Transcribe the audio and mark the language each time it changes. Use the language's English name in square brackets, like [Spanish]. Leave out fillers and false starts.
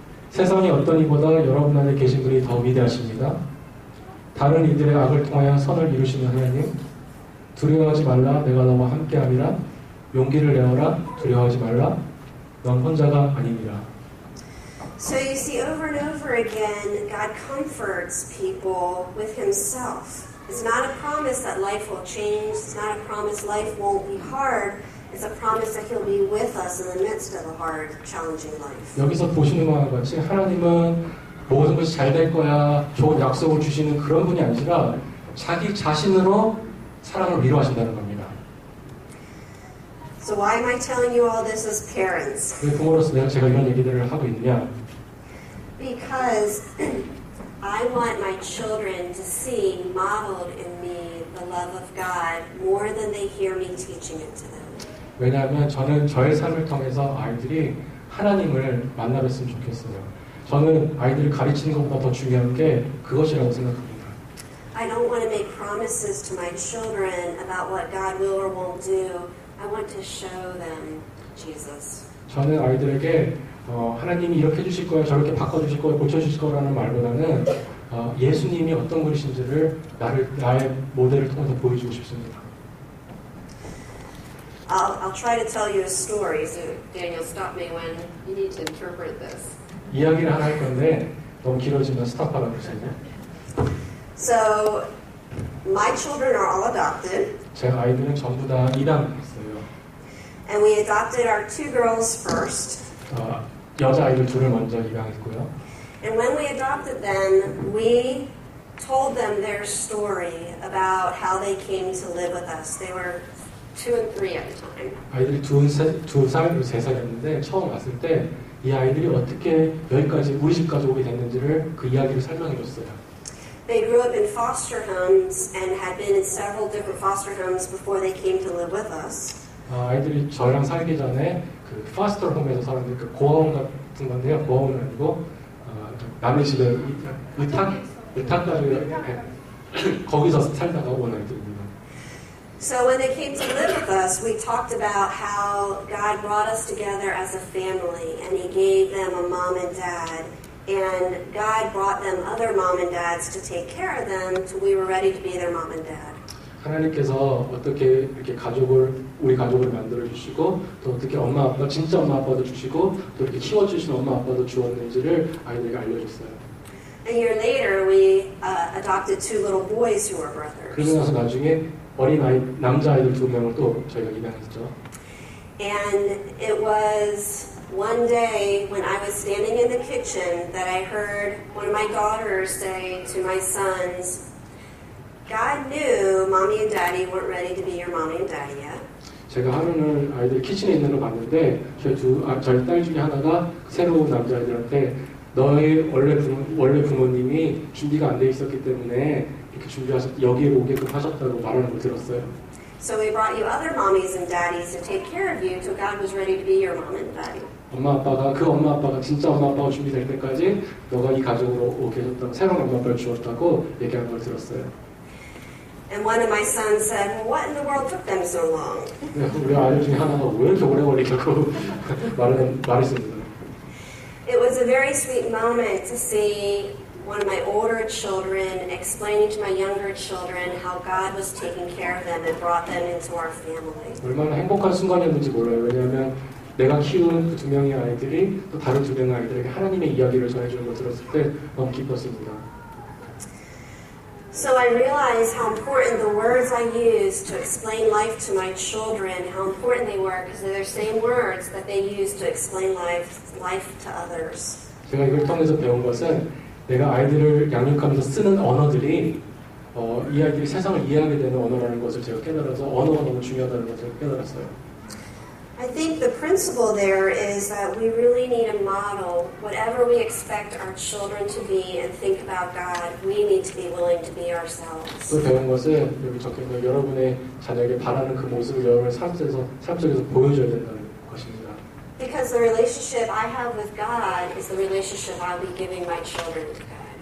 [Korean] 세상이 어떤 이보다 여러분 안에 계신 분이 더 위대하십니다. 다른 이들의 악을 통하여 선을 이루시는 하나님, 두려워하지 말라, 내가 너와 함께함이라. 용기를 내어라, 두려워하지 말라, 넌 혼자가 아니니라. [English] So you see, over and over again, God comforts people with Himself. It's not a promise that life will change. It's not a promise life won't be hard. It's a promise that He'll be with us in the midst of a hard, challenging life. [Korean] 여기서 보시는 것과 같이 하나님은 모든 것이 잘 될 거야, 좋은 약속을 주시는 그런 분이 아니라 자기 자신으로 사랑을 위로하신다는 겁니다. [English] So why am I telling you all this as parents? [Korean] 왜 부모로서 제가 이런 얘기들을 하고 있느냐? [English] Because I want my children to see modeled in me the love of God more than they hear me teaching it to them. [Korean] 왜냐하면 저는 저의 삶을 통해서 아이들이 하나님을 만나뵀으면 좋겠어요. 저는 아이들을 가르치는 것보다 더 중요한 게 그것이라고 생각합니다. [English] I don't want to make promises to my children about what God will or won't do. I want to show them Jesus. [Korean] 저는 아이들에게 하나님이 이렇게 해주실 거야, 저렇게 바꿔주실 거야, 고쳐주실 거라는 말보다는 예수님이 어떤 분이신지를 나의 모델을 통해서 보여주고 싶습니다. [English] I'll try to tell you a story. So Daniel, stop me when you need to interpret this. [Korean] 이야기를 하나 할 건데 너무 길어지면 스탑하라고 그러시네요. [English] So my children are all adopted. [Korean] 제 아이들은 전부 다 입양했어요. [English] And we adopted our two girls first. [Korean] 여자 아이들 둘을 먼저 입양했고요. [English] And when we adopted them, we told them their story about how they came to live with us. They were 2 and 3 at the time. [Korean] 아이들이 2살, 3살이었는데 처음 왔을 때 이 아이들이 어떻게 여기까지 우리 집까지 오게 됐는지를 그 이야기를 설명해 줬어요. [English] They grew up in foster homes and had been in several different foster homes before they came to live with us. [Korean] 아이들이 저랑 살기 전에 그 파스터 홈에서 살았는데 그 고아원 같은 건데요. 고아원은 아니고 남의 집에 의탁가족 거기서 살다가 온 아이들입니다. [English] So when they came to live with us, we talked about how God brought us together as a family, and He gave them a mom and dad, and God brought them other mom and dads to take care of them till we were ready to be their mom and dad. [Korean] 하나님께서 어떻게 이렇게 우리 가족을 만들어 주시고 또 어떻게 엄마 아빠 진짜 엄마 아빠도 주시고 또 이렇게 키워 주신 엄마 아빠도 주었는지를 아이들에게 알려줬어요. [English] A year later, we adopted two little boys who were brothers. [Korean] 그러고 나서 나중에 어린 아이 남자 아이들 2명을 또 저희가 입양했죠. [English] And it was one day when I was standing in the kitchen that I heard one of my daughters say to my sons, God knew mommy and daddy weren't ready to be your mommy and daddy yet. [Korean] 제가 하루는 아이들 키친에 있는 걸 봤는데 저희 딸 중에 하나가 새로운 남자아이들한테 너의 원래 부모님이 준비가 안 돼 있었기 때문에 이렇게 여기에 오게끔 하셨다고 말하는 걸 들었어요. [English] So we brought you other mommies and daddies to take care of you till God was ready to be your mom and daddy. [Korean] 엄마 아빠가 진짜 엄마 아빠가 준비될 때까지 너가 이 가족으로 오게 해줬다고 새로운 엄마 아빠를 주었다고 얘기하는 걸 들었어요. [English] And one of my sons said, well, what in the world took them so long? [Korean] 우리 아이들 중에 하나가 왜 이렇게 오래 걸리냐고 말했습니다. [English] It was a very sweet moment to see one of my older children explaining to my younger children how God was taking care of them and brought them into our family. [Korean] 얼마나 행복한 순간이었는지 몰라요. 왜냐하면 내가 키우는 그 2명의 아이들이 또 다른 2명의 아이들에게 하나님의 이야기를 전해주는 걸 들었을 때 너무 기뻤습니다. [English] So I realized how important the words I used to explain life to my children, how important they were, because they're the same words that they use to explain life to others. [Korean] 제가 이걸 통해서 배운 것은 내가 아이들을 양육하면서 쓰는 언어들이 이 아이들이 세상을 이해하게 되는 언어라는 것을 제가 깨달아서 언어가 너무 중요하다는 것을 깨달았어요. [English] I think the principle there is that we really need a model. Whatever we expect our children to be and think about God, we need to be willing to be ourselves. [Korean] 또 배운 것은 여기 적혀있는 여러분의 자녀에게 바라는 그 모습을 여러분의 삶 속에서 보여줘야 된다는 것입니다. [English] Because the relationship I have with God is the relationship I'll be giving my children to God.